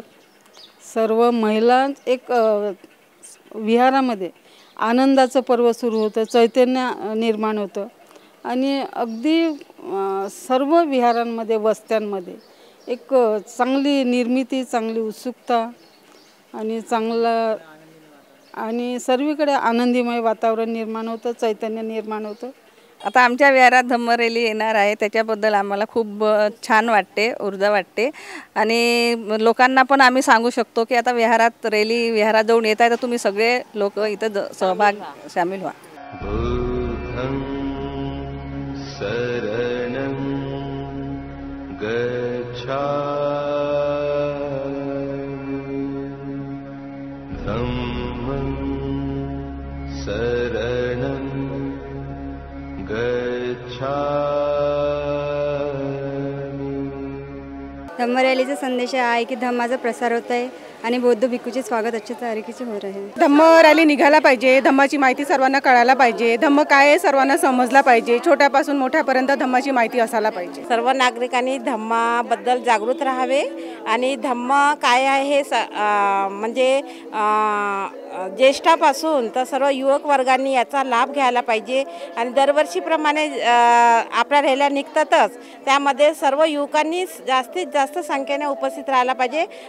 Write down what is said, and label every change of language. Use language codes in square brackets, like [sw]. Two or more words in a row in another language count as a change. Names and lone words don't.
[mr] सर्व महिला एक विहारामध्ये आनंदाचं पर्व सुरू होतं, चैतन्य निर्माण होतं आणि अगदी सर्व विहारांमध्ये वस्त्यांमध्ये एक चांगली निर्मिती, चांगली उत्सुकता आणि चांगलं आणि सर्वीकडे आनंदीमय वातावरण निर्माण होतं, चैतन्य निर्माण होतं. आता आमच्या विहारात धम्म रॅली येणार आहे त्याच्याबद्दल आम्हाला खूप छान वाटते, ऊर्जा वाटते आणि लोकांना पण आम्ही सांगू शकतो की आता विहारात जाऊन येत आहे तर तुम्ही सगळे लोक इथं सहभाग सामील व्हा. [pi] बुद्धं शरणं गच्छामि धम्मं शरणं गच्छामि। [mr] धम्म रैली संदेश आहे की धम्माचा प्रसार होत आहे आणि बौद्ध भिक्खूचे स्वागत [hi] अच्छे तरीके हो रहे हैं। [mr] धम्म रॅली निघायला पाहिजे, धम्माची माहिती सर्वांना कळायला पाहिजे, धम्म काय आहे सर्वांना समजला पाहिजे, छोट्यापासून मोठ्यापर्यंत धम्माची माहिती असायला पाहिजे। सर्व नागरिकांनी धम्माबद्दल जागृत राहावे आणि धम्म काय आहे हे म्हणजे ज्येष्ठापासून तर सर्व युवक वर्गांनी याचा लाभ घ्यायला पाहिजे आणि दरवर्षीप्रमाणे आपल्या रॅल्या निघतातच, त्यामध्ये सर्व युवकांनी जास्तीत जास्त संख्येने उपस्थित राहायला पाहिजे।